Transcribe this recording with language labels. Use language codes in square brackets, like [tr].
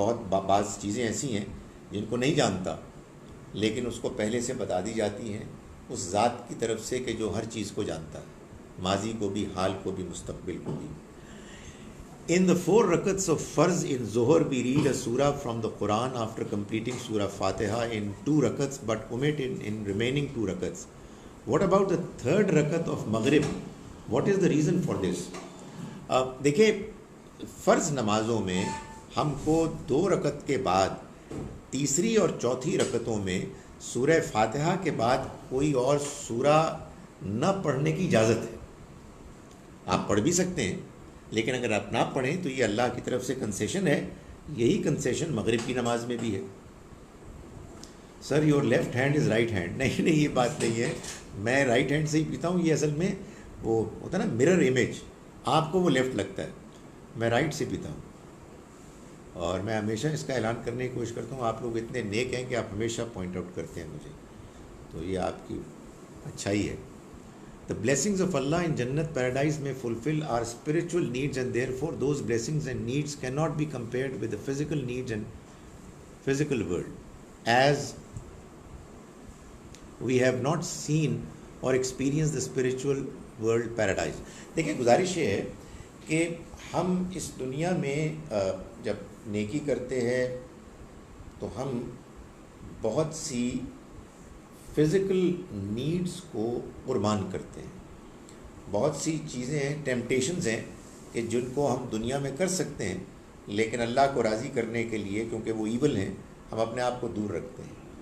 [ur] بعض چیزیں ایسی ہیں جن کو نہیں جانتا لیکن اس کو پہلے سے بتا دی جاتی ہیں اس ذات کی طرف سے کہ جو ہر چیز کو جانتا ہے، ماضی کو بھی، حال کو بھی، مستقبل کو بھی. [en] In the 4 rakats of Farz in Zohar, we read a surah from the Quran after completing Surah Fatiha in 2 rakats but omit in remaining 2 rakats. What about the 3rd rakat of Maghrib? What is the reason for this? [ur] دیکھیں فرض نمازوں میں ہم کو 2 رکعت کے بعد تیسری اور چوتھی رکعتوں میں سورہ فاتحہ کے بعد کوئی اور سورہ نہ پڑھنے کی اجازت ہے. آپ پڑھ بھی سکتے ہیں لیکن اگر آپ نہ پڑھیں تو یہ اللہ کی طرف سے کنسیشن ہے. یہی کنسیشن مغرب کی نماز میں بھی ہے. [en] Sir your left hand is right hand. [ur] نہیں یہ بات نہیں ہے، میں رائٹ ہینڈ سے ہی پیتا ہوں. یہ اصل میں وہ ہوتا ہے نا مرر امیج، آپ کو وہ لیفٹ لگتا ہے، میں رائٹ سے پیتا ہوں. اور میں ہمیشہ اس کا اعلان کرنے کی کوشش کرتا ہوں. آپ لوگ اتنے نیک ہیں کہ آپ ہمیشہ پوائنٹ آؤٹ کرتے ہیں مجھے، تو یہ آپ کی اچھائی ہے. [en] The blessings of Allah in Jannat paradise may fulfill our spiritual needs and therefore those blessings and needs cannot be compared with the physical needs and physical world, as we have not seen or experienced the spiritual world paradise. [ur] دیکھیں گزارش یہ ہے کہ ہم اس دنیا میں جب نیکی کرتے ہیں تو ہم بہت سی فزیکل نیڈز کو قربان کرتے ہیں. بہت سی چیزیں ہیں، ٹیمپٹیشنز ہیں کہ جن کو ہم دنیا میں کر سکتے ہیں لیکن اللہ کو راضی کرنے کے لیے کیونکہ وہ ایول ہیں ہم اپنے آپ کو دور رکھتے ہیں.